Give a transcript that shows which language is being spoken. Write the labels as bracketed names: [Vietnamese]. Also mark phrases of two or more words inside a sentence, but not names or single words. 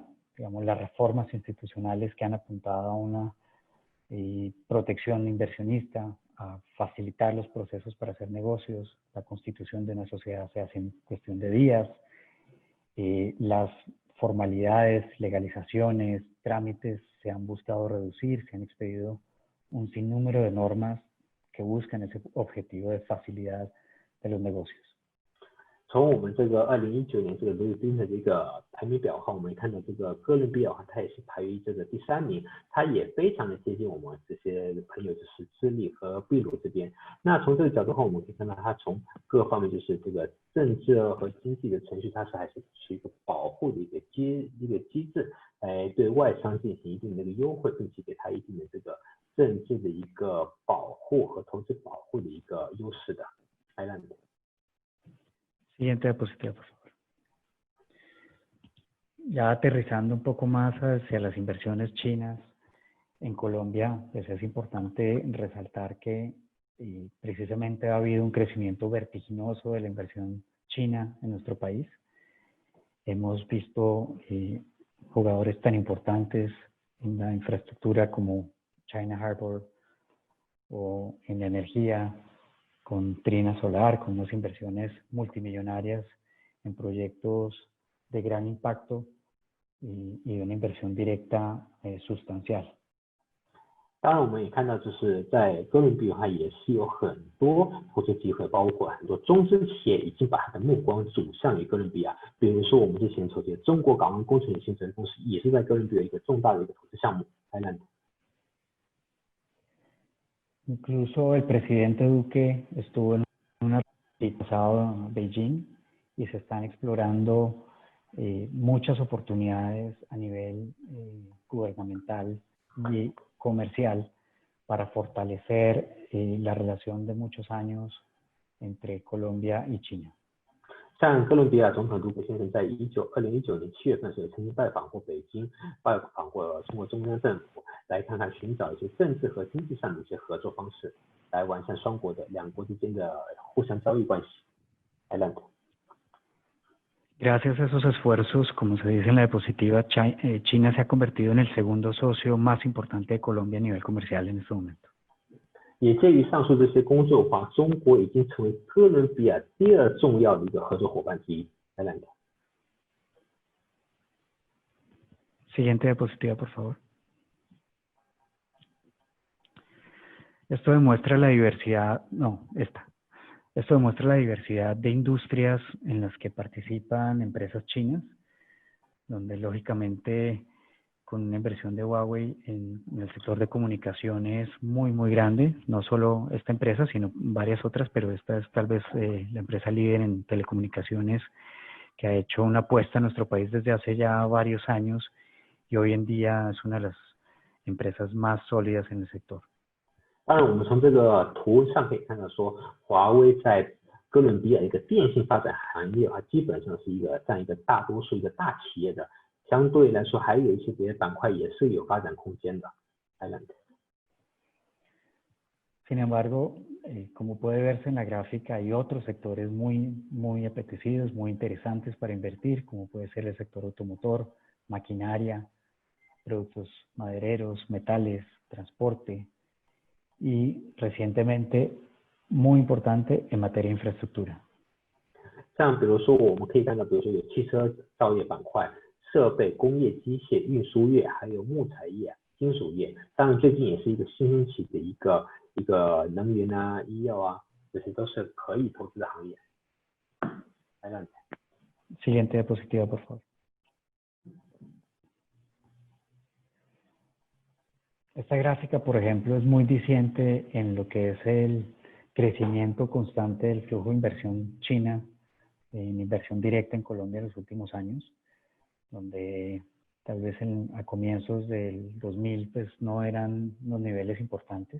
[Spanish] Digamos, las reformas institucionales que han apuntado a una protección inversionista, a facilitar los procesos para hacer negocios, la constitución de una sociedad se hace en cuestión de días, las formalidades, legalizaciones, trámites se han buscado reducir, se han expedido un sinnúmero de normas que buscan ese objetivo de facilidad de los negocios. [Chinese] 从我们这个2019年这个 Doing Business的这个排名表后，我们看到这个哥伦比亚它也是排于这个第3名，它也非常的接近我们这些朋友，就是智利和秘鲁这边。那从这个角度后，我们可以看到它从各方面，就是这个政治和经济的程序，它还是是一个保护的一个机制，对外商进行一定的一个优惠，并且给它一定的这个政治的一个保护和投资保护的一个优势的。Adelante. [Spanish] Siguiente diapositiva, por favor. Ya aterrizando un poco más hacia las inversiones chinas en Colombia, pues es importante resaltar que precisamente ha habido un crecimiento vertiginoso de la inversión china en nuestro país. Hemos visto jugadores tan importantes en la infraestructura como China Harbor o en la energía, con Trina Solar, con unas inversiones multimillonarias en proyectos de gran impacto y una inversión directa sustancial. [Chinese] 当然，我们也看到，就是在哥伦比亚也是有很多投资机会，包括很多中资企业已经把它的目光转向于哥伦比亚。比如说，我们之前投资的中国港湾工程有限责任公司，也是在哥伦比亚一个重大的一个投资项目。Adelante. [Spanish] Incluso el presidente Duque estuvo en una visita pasada a Beijing y se están explorando muchas oportunidades a nivel gubernamental y comercial para fortalecer la relación de muchos años entre Colombia y China. [Chinese] 像哥伦比亚总统杜克先生在2019年7月份时曾经拜访过北京，拜访过中国中央政府，来看看寻找一些政治和经济上的一些合作方式，来完善两国之间的互相交易关系。Adelante. [Spanish] Gracias a esos esfuerzos, como se dice en la diapositiva, China se ha convertido en el segundo socio más importante de Colombia a nivel comercial en este momento. [Chinese] 也介于上述这些工作的话，中国已经成为哥伦比亚第2重要的一个合作伙伴之一。Adelante. [Spanish] Siguiente diapositiva, por favor. Esto demuestra la diversidad, Esto demuestra la diversidad de industrias en las que participan empresas chinas, donde lógicamente con una inversión de Huawei en el sector de comunicaciones muy grande, no solo esta empresa, sino varias otras, pero esta es tal vez la empresa líder en telecomunicaciones que ha hecho una apuesta en nuestro país desde hace ya varios años y hoy en día es una de las empresas más sólidas en el sector. [Chinese] 当然，我们从这个图上可以看到说，华为在哥伦比亚一个电信发展行业啊，基本上是占一个大多数一个大企业的。相对来说，还有一些别的板块也是有发展空间的。Adelante. [Spanish] Sin embargo, como puede verse en la gráfica, hay otros sectores muy apetecidos, muy interesantes para invertir, como puede ser el sector automotor, maquinaria, productos madereros, metales, transporte y recientemente, muy importante, en materia de infraestructura. [Chinese] 像比如说，我们可以看到，比如说有汽车造业板块、设备、工业机械、运输业，还有木材业、金属业。当然，最近也是一个新兴起的一个能源啊、医药啊，这些都是可以投资的行业。 [Spanish] Adelante. Siguiente diapositiva, por favor. Esta gráfica, por ejemplo, es muy diciente en lo que es el crecimiento constante del flujo de inversión china en inversión directa en Colombia en los últimos años, donde tal vez a comienzos del 2000 pues no eran los niveles importantes.